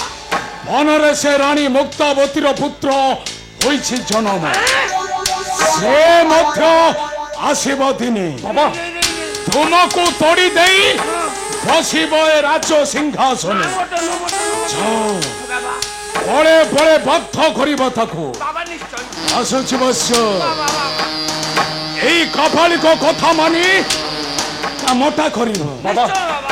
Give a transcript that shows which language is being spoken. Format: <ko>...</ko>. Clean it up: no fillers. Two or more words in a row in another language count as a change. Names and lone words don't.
<or>ବନରେ ସେ ରାଣୀ ମୁକ୍ତାବତୀର ପୁତ୍ର ହୋଇଛି ଜନମ ସେ ମଧ୍ୟ ଆସିବ ଦିନେ ବାବା ତୁମକୁ ତୋଡ଼ି ଦେଇ ବସିବ ଏ ରାଜ ସିଂହାସନ ବାବା ବଳେ ବଳେ ବଦ୍ଧ କରିବ ତାକୁ ବାବା ନିଶ୍ଚୟ ଆସୁଛି ବସ୍ୟ ବାବା ବାବା ଏଇ କପାଳିକ କଥା ମାନି କାମଟା କରିବ বাবা ନିଶ୍ଚୟ ବାବା</or>